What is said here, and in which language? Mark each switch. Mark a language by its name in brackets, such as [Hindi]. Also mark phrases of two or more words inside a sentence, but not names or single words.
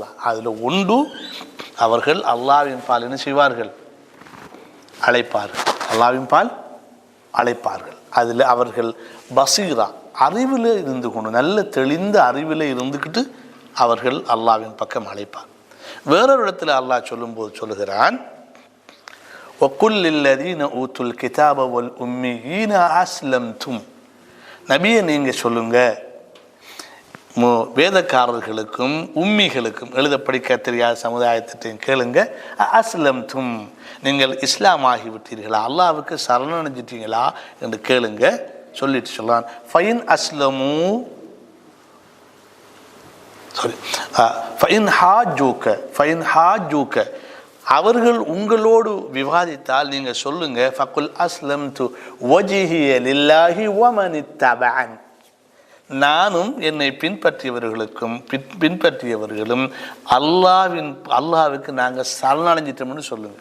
[Tamil] அதில் ஒன்று, அவர்கள் அல்லாஹ்வின் பால் என்ன செய்வார்கள், அழைப்பார்கள். அல்லாஹ்வின் பால் அழைப்பார்கள். அதில் அவர்கள் பசீரா, அறிவில் இருந்து கொண்டு, நல்ல தெளிந்த அறிவில் இருந்துக்கிட்டு அவர்கள் அல்லாஹ்வின் பக்கம் அழைப்பார். வேறொரு இடத்துல அல்லாஹ் சொல்லும்போது சொல்லுகிறான், [Arabic] وَقُلْ لِلَّذِينَ أُوتُوا الْكِتَابَ وَالْأُمِّيِّينَ أَسْلَمْتُمْ. [Tamil] நபியை நீங்கள் சொல்லுங்க, வேதக்காரர்களுக்கும் உம்மிகளுக்கும், எழுத படிக்க தெரியாத சமுதாயத்தையும் கேளுங்க, அஸ்லம்தும், நீங்கள் இஸ்லாம் ஆகிவிட்டீர்களா, அல்லாஹ்வுக்கு சரணடைஞ்சிட்டீங்களா என்று கேளுங்க. சொல்லிட்டு சொல்றான், [Arabic] فإن أسلموا فإن حاجوك [Tamil] அவர்கள் உங்களோடு விவாதித்தால் நீங்கள் சொல்லுங்க, [Arabic] فقل أسلمت وجهي لله ومن اتبعن, [Tamil] நானும் என்னை பின்பற்றியவர்களும் அல்லாஹ்வுக்கு நாங்கள் சரணடைஞ்சிட்டோம்னு சொல்லுங்க.